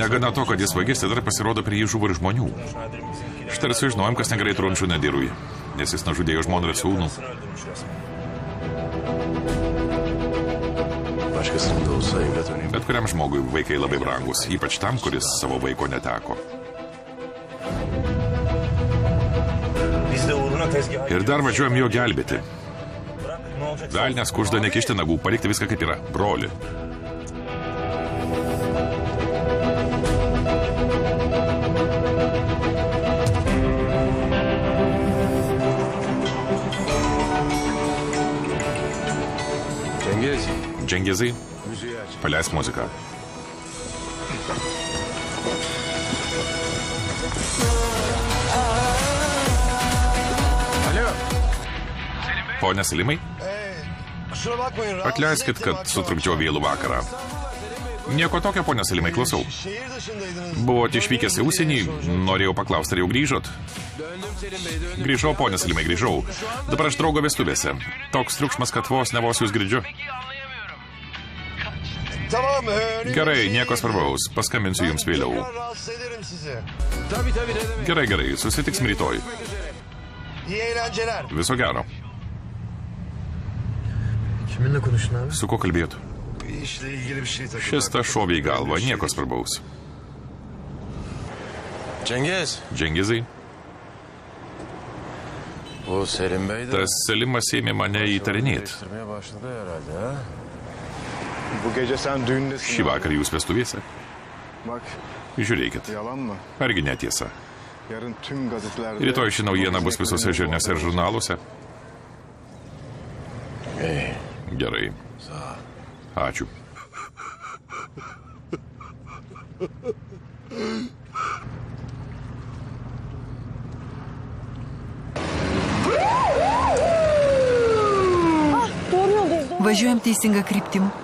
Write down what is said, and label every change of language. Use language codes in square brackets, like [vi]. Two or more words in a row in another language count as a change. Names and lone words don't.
[lt] Negana to, kad jis vagis, tai dar pasirodo prie jį žuvo ir žmonių. Štai ir sužinojom, kas negerai Trončių Nadirui, nes jis nužudė jo žmoną ir sūnų. [tr] Öldürmüş resmen. Başkasının da olsa evlat önemli. [lt] Bet kuriam žmogui vaikai labai brangus, ypač tam, kuris savo vaiko neteko. [tr] Biz de uğruna tezgaha [lt] Ir dar važiuojam jo gelbėti. [tr] bırak ne olacak? [lt] Velnės kužda nekišti nagų, palikti viską kaip yra. Broli. Cengiz. Džengizai, [tr] Müziği aç. [lt] paleisk muziką. [tr] Alo. [lt] Pone Salimai, [tr] Kusura bakmayın. [lt] atleiskit, kad sutrukdžiau vėlų vakarą. Nieko tokio, pone Salimai, klausau. [tr] Şehir dışındaydınız. [lt] Buvote išvykęs į užsienį, norėjau paklausti, ar jau grįžot. Grįžau, ponė Salimai, grįžau. Dabar aš draugo vestuvėse. Toks triukšmas, kad vos ne vos jūs girdžiu. [tr] Tamam. [lt] Gerai, nieko svarbaus. Paskambinsiu jums vėliau. [tr] Rahatsız ederim sizi. [lt] Gerai, gerai, susitiksim rytoj. [tr] İyi eğlenceler. [lt] Viso gero. [tr] Kiminle konuştun abi? [lt] Su kuo kalbėjot? [tr] Bir işle ilgili bir şey takıldı. [lt] Šis ta šovė į galvą, nieko svarbaus. Cengiz. Džengizai, [tr] Bu Selim Bey de [lt] tas Selimas ėmė mane įtarinėti. [tr] değiştirmeye başladı herhalde ha? Bu gece sen düğündesin. [lt] Šį vakarą jūs vestuvėse. [tr] Bak [lt] Žiūrėkit, [tr] yalan mı? [lt] argi netiesa. [tr] Yarın tüm gazetelerde... [lt] Rytoj ši naujiena bus visose žiniuose ir žurnaluose. Gerai. Ačiū. Važiuojam teisingą kryptim.